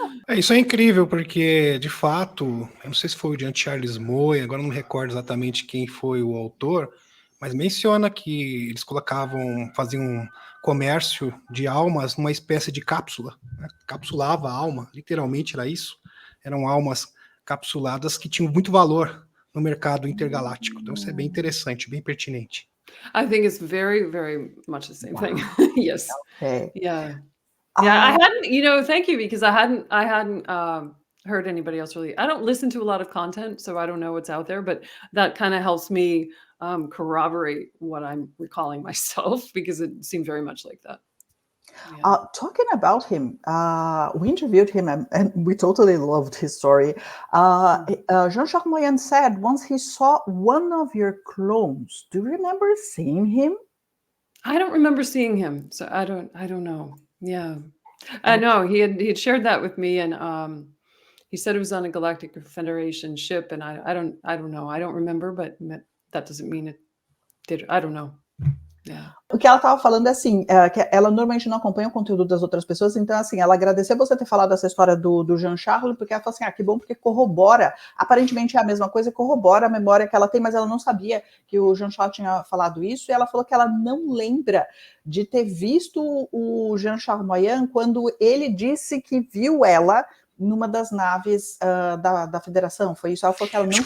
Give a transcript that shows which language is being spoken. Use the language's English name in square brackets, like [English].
[Portuguese] Isso é incrível, porque, de fato, eu não sei se foi o Jean Charles Moy, agora não me recordo exatamente quem foi o autor, mas menciona que eles faziam um comércio de almas numa espécie de cápsula, né? Capsulava a alma, literalmente era isso. Eram almas capsuladas que tinham muito valor no mercado intergaláctico. Então isso é bem interessante, bem pertinente. [English] I think it's very, very much the same thing. Yes. Okay. Yeah. Yeah, I hadn't, thank you, because I hadn't heard anybody else really. I don't listen to a lot of content, so I don't know what's out there, but that kind of helps me corroborate what I'm recalling myself, because it seemed very much like that. Yeah. Talking about him, we interviewed him and we totally loved his story. Jean-Charles Moyen said once he saw one of your clones. Do you remember seeing him? I don't remember seeing him, so I don't know. Yeah, I know he had shared that with me, and he said it was on a Galactic Federation ship, and I don't know. I don't remember, but that doesn't mean it did. I don't know. Yeah. [Portuguese] O que ela estava falando é assim, que ela normalmente não acompanha o conteúdo das outras pessoas, então assim, ela agradeceu você ter falado essa história do Jean-Charles, porque ela falou assim, que bom, porque corrobora, aparentemente é a mesma coisa, corrobora a memória que ela tem, mas ela não sabia que o Jean-Charles tinha falado isso, e ela falou que ela não lembra de ter visto o Jean-Charles Moyen quando ele disse que viu ela numa das naves da Federação, foi isso? Ela falou que ela não